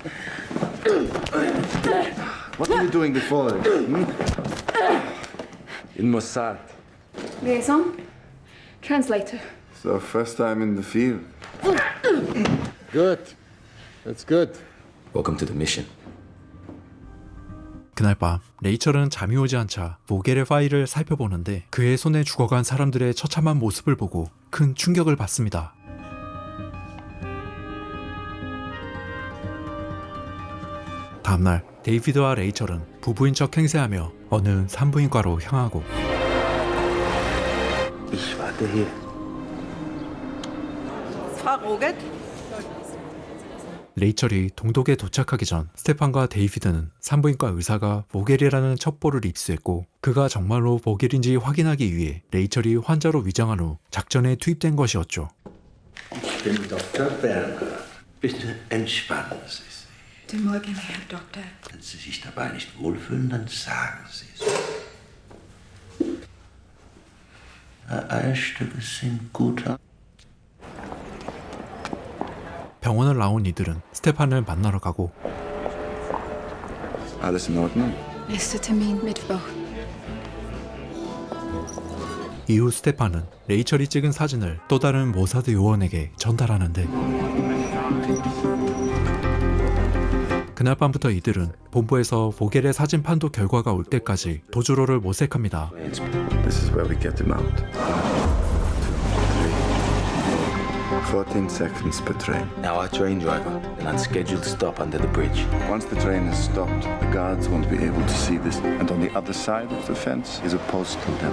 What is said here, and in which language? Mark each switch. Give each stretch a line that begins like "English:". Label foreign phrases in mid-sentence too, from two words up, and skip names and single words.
English: What were you doing before? In Mossad. Liaison? Translator. So first time in the field. Good. That's good. Welcome to the mission.
Korean: 그날 밤 레이철은 잠이 오지 않자 보겔의 파일을 살펴보는데, 그의 손에 죽어간 사람들의 처참한 모습을 보고 큰 충격을 받습니다. 다음날 데이비드와 레이철은 부부인 척 행세하며 어느 산부인과로 향하고,
German: Ich warte hier. Frau Roget?
Korean: 레이첼이 동독에 도착하기 전 스테판과 데이비드는 산부인과 의사가 보겔이라는 첩보를 입수했고 그가 정말로 보겔인지 확인하기 위해 레이첼이 환자로 위장한 후 작전에 투입된 것이었죠.
German: Ich bin Dr. Berner. Bitte entspannen Sie sich. Guten Morgen, Herr Doktor. Wenn Sie sich dabei nicht wohlfühlen, dann sagen Sie es. Eierstücke sind guter.
Korean: 병원을 나온 이들은 스테판을 만나러 가고
German: Alles in Ordnung? Nächster Termin Mittwoch.
Korean: 이후 스테판은 레이첼이 찍은 사진을 또 다른 모사드 요원에게 전달하는데 그날 밤부터 이들은 본부에서 보겔의 사진 판도 결과가 올 때까지 도주로를 모색합니다.
English: This is where we get him out. 14 seconds per train. Now our train driver, an unscheduled stop under the bridge. Once the train has stopped, the guards won't be able to see this. And on the other side of the fence is a post to them.